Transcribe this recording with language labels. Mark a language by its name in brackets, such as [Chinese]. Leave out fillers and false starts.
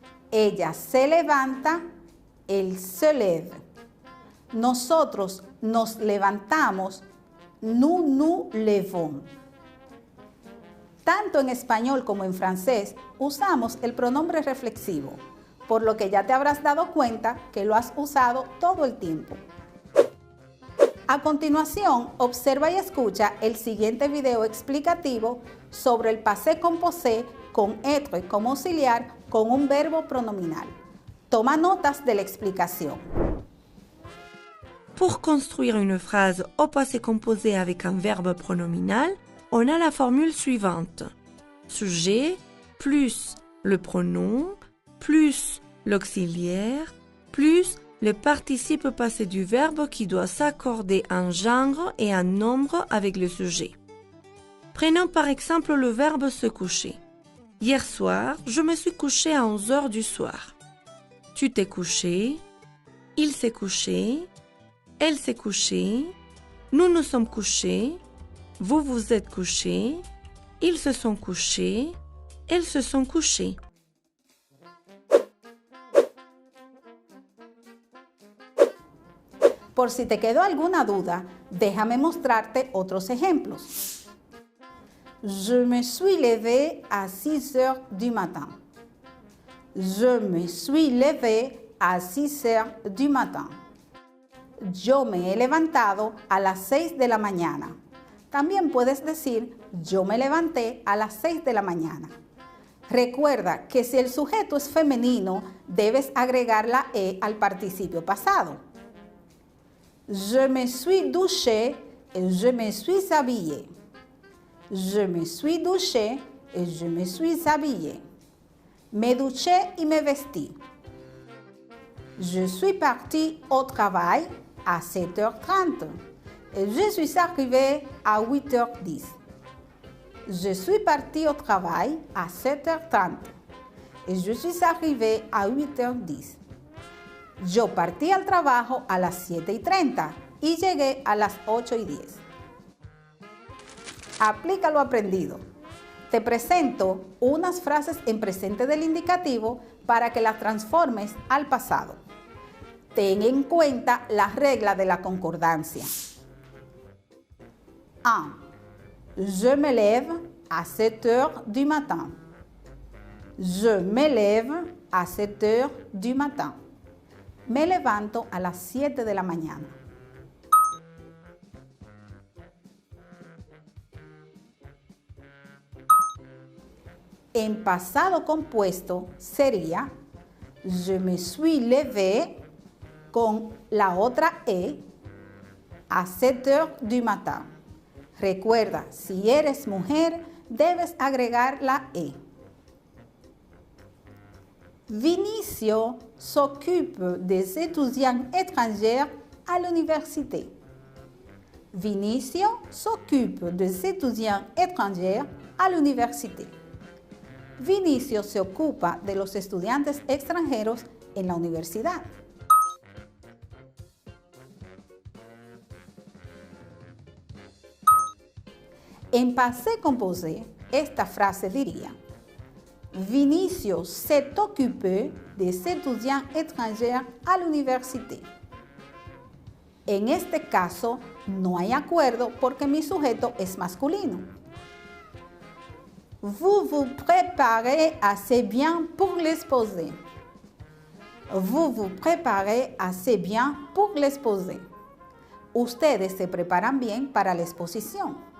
[Spanish] Ella se levanta, [French] elle se lève. [Spanish] Nosotros nos levantamos, [French] nous nous levons. [Spanish] Tanto en español como en francés usamos el pronombre reflexivo, por lo que ya te habrás dado cuenta que lo has usado todo el tiempo. A continuación, observa y escucha el siguiente video explicativo sobre el passé composé con être como auxiliar con un verbo pronominal. Toma notas de la explicación. [French] Pour construire une phrase au passé composé avec un verbe pronominal, on a la formule suivante. Sujet plus le pronom plus l'auxiliaire plus le participe passé du verbe qui doit s'accorder un genre et un nombre avec le sujet. Prenons par exemple le verbe se coucher. Hier soir, je me suis couché à 11 heures du soir. Tu t'es couché, il s'est couché, elle s'est couchée, nous nous sommes couchés, vous vous êtes couchés, ils se sont couchés, elles se sont couchées. [Spanish] Por si te quedó alguna duda, déjame mostrarte otros ejemplos. [French] Je me suis levé à 6 heures du matin. Je me suis levé à 6 heures du matin. [Spanish] Yo me he levantado a las 6 de la mañana. También puedes decir, yo me levanté a las 6 de la mañana. Recuerda que si el sujeto es femenino, debes agregar la E al participio pasado. [French] Je me suis douché et je me suis habillé. Je me suis douché et je me suis habillé. [Spanish] Me duché y me vestí. [French] Je suis parti au travail à 7h30 et je suis arrivé à 8h10. Je suis parti au travail à 7h30 et je suis arrivé à 8h10. Yo partí al trabajo a las 7:30 y llegué a las 8:10. [Spanish] Aplica lo aprendido. Te presento unas frases en presente del indicativo para que las transformes al pasado. Ten en cuenta la regla de la concordancia. 1. [French] Je me lève à 7 heures du matin. Je me lève à 7 heures du matin. [Spanish] Me levanto a las 7 de la mañana. En pasado compuesto sería [French] je me suis levé [Spanish] con la otra E [French] a 7 heures du matin. [Spanish] Recuerda, si eres mujer, debes agregar la E. [French] Vinicio s'occupe des étudiants étrangers à l'université. Vinicio s'occupe des étudiants étrangers à l'université. [Spanish] Vinicio se ocupa de los estudiantes extranjeros en la universidad. [French] En passé composé, [Spanish] esta frase diría: [French] Vinicio s'est occupé des étudiants étrangers à l'université. [Spanish] En este caso, no hay acuerdo porque mi sujeto es masculino. [French] Vous vous préparez assez bien pour l'exposé. Vous vous préparez assez bien pour l'exposé. [Spanish] Ustedes se preparan bien para la exposición.